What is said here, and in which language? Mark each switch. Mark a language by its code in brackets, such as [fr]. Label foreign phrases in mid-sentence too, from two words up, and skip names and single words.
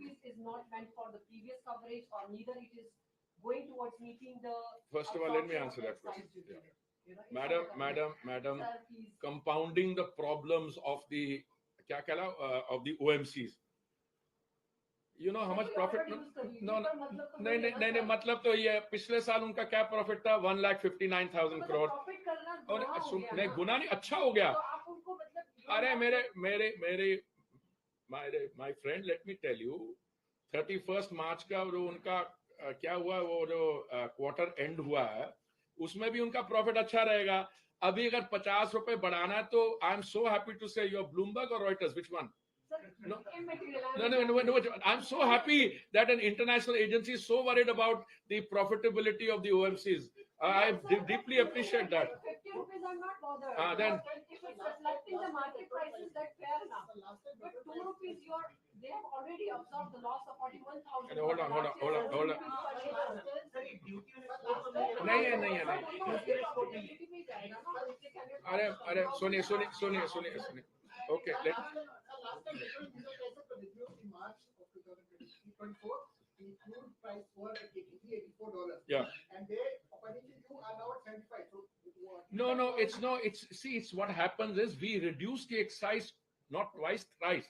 [en] rupees is not meant for the previous coverage or neither it is going towards meeting the. First of all, let me absorption answer of that question. excise duty. Yeah. You know, it's Madam, not a madam, coverage. madam, Sir, please. compounding the problems of the of the OMCs. You know how much profit? No, no, [hi] नहीं नहीं नहीं नहीं मतलब तो ये पिछले साल उनका क्या प्रॉफिट था 1,59,000 करोड़ और नहीं गुना नहीं अच्छा हो गया अरे मेरे [en] my friend, let me tell you [hi] 31st मार्च का जो उनका क्या हुआ वो जो [en] quarter end [hi] हुआ है उसमें भी उनका प्रॉफिट अच्छा रहेगा अभी अगर 50 रुपए बढ़ाना है तो [en] I am so happy to say your Bloomberg [hi] और [en] Reuters which one [hi] No. [en] I'm so happy that an international agency is so worried about the profitability of the OMCs. I deeply appreciate that. 50 rupees I'm not bothered. Then If it's reflecting the market prices, that's fair enough. But 2 rupees, they have already absorbed the loss of 41,000. hold on. [hi] नहीं अरे सुनिए okay let [en] Last time petrol diesel prices were reduced in March of 2024. The crude price was at $83-84. Yeah. And they, according to you, are now at 75. So it's what happens is we reduce the excise not twice, thrice.